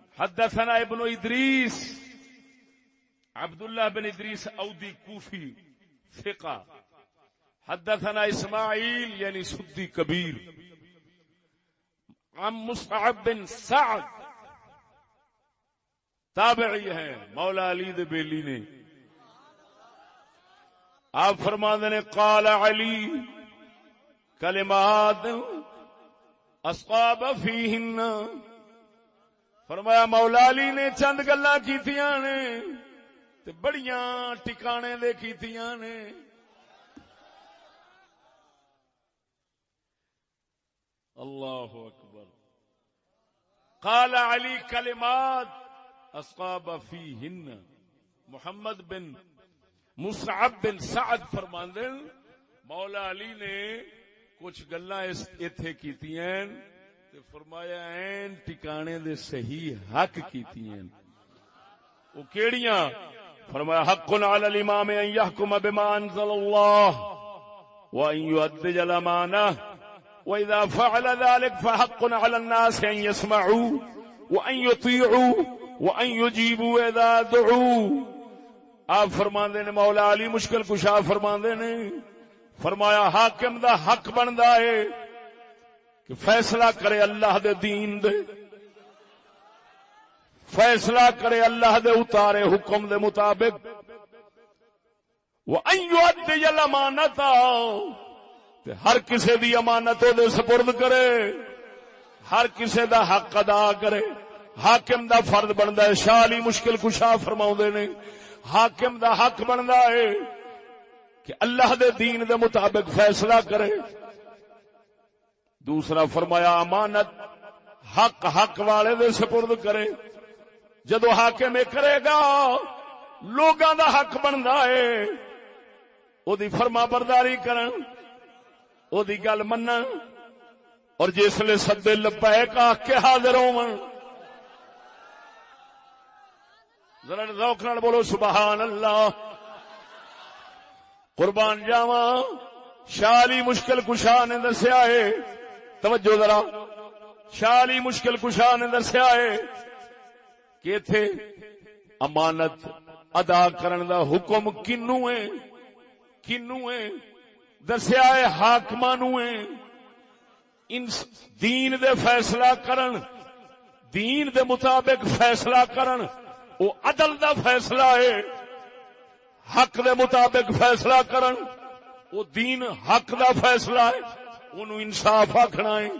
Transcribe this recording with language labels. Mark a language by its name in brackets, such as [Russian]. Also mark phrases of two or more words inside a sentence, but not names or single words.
[Arabic] حدثنا ابن ادریس عبداللہ بن ادریس اودی کوفی ثقہ حدثنا اسماعیل یعنی سدی کبیر عن مصعب بن سعد [Punjabi] تابعی ہیں مولا علی دے بیلی نے. آپ فرماندے نے [Arabic] قال علی کلمات اصاب فیہن، [Punjabi] فرمایا مولا علی نے چند گلاں کیتیاں نے تے بڑیاں ٹکانے دے کیتیاں نے. [Arabic] اللہ اکبر. قال علی کلمات اصاب فیہن، [Punjabi] محمد بن مصعب بن سعد فرماندے مولا علی نے کچھ گلاں ایتھے کیتیاں تے فرمایا این ٹکانے دے صحیح حق کیتیاں. او کیڑیاں؟ [Arabic] فرمایا حق علی الامام ان يحكم بما انزل الله وان يؤدي الامانه واذا فعل ذلك فحق على الناس ان يسمعوا وان يطيعوا وان يجيبوا اذا دعوا. [Punjabi] آپ فرماندے نے مولا علی مشکل کشا فرماندے نے فرمایا حاکم دا حق بندا ہے کہ فیصلہ کرے اللہ دے دین دے، فیصلہ کرے اللہ دے اتارے حکم دے مطابق. [Arabic] وَأَن يُؤَدِّيَ الْأَمَانَةَ، [Punjabi] تے ہر کسے دی امانت دے سپرد کرے، ہر کسے دا حق ادا کرے. حاکم دا فرض بندا ہے. شاہ علی مشکل کشا فرماؤندے نے حاکم دا حق بندا ہے کہ اللہ دے دین دے مطابق فیصلہ کرے. دوسرا فرمایا امانت حق والے دے سپرد کرے. جدو حاکم کرے گا لوگاں دا حق بندا ہے او دی فرما برداری کرن، او دی گل منن، اور جس لے سدے لبیک آکھ کے حاضر ہون. ذرا ذوق نال بولو [Arabic] سبحان اللہ. [Punjabi] قربان جاواں شاہ علی مشکل کشا نے دسیا ہے، توجہ ذرا، شاہ علی مشکل کشا نے دسیا ہے کہ ایتھے امانت ادا کرن دا حکم کنوں ہے دسیا ہے حاکماں نوں ہے. ان دین دے فیصلہ کرن، دین دے مطابق فیصلہ کرن، وہ عدل دا فیصلہ ہے. حق دے مطابق فیصلہ کرن وہ دین حق دا فیصلہ ہے، انہوں انصاف آکھنا ہے.